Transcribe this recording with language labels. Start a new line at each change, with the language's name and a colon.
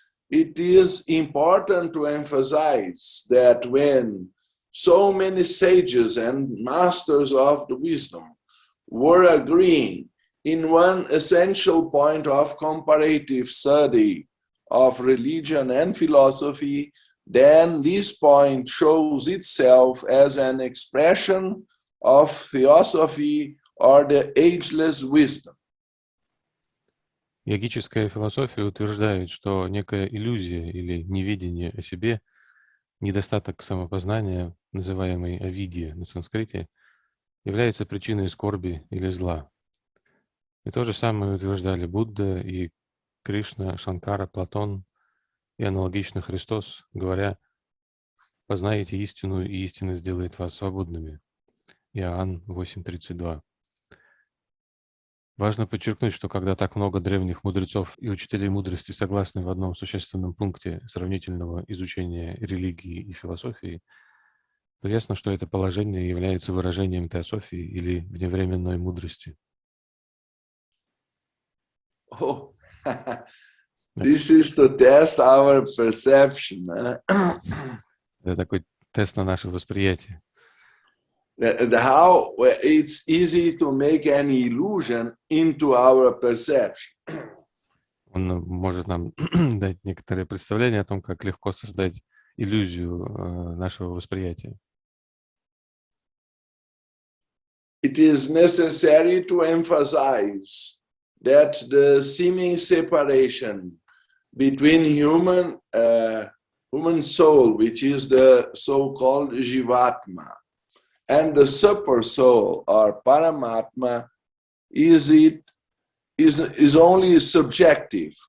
English: It is important to emphasize that when so many sages and masters of the wisdom were agreeing in one essential point of comparative study of religion and philosophy, then this point shows itself as an expression of theosophy or the ageless wisdom.
Russian: Йогическая философия утверждает, что некая иллюзия или неведение о себе, недостаток самопознания, называемый авидья на санскрите, является причиной скорби или зла. И то же самое утверждали Будда и Кришна, Шанкара, Платон и аналогично Христос, говоря: «Познаете истину, и истина сделает вас свободными». Иоанн 8:32. Важно подчеркнуть, что когда так много древних мудрецов и учителей мудрости согласны в одном существенном пункте сравнительного изучения религии и философии, то ясно, что это положение является выражением теософии или вневременной мудрости.
English: Oh, this is to test our perception.
Russian: Это такой тест на наше восприятие.
English: How it's easy to make an illusion into our perception.
Russian: Он может нам дать некоторое представление о том, как легко создать иллюзию нашего восприятия.
English: It is necessary to emphasize that the seeming separation between human soul, which is the so-called Jivatma, and the super soul or Paramatma is only subjective.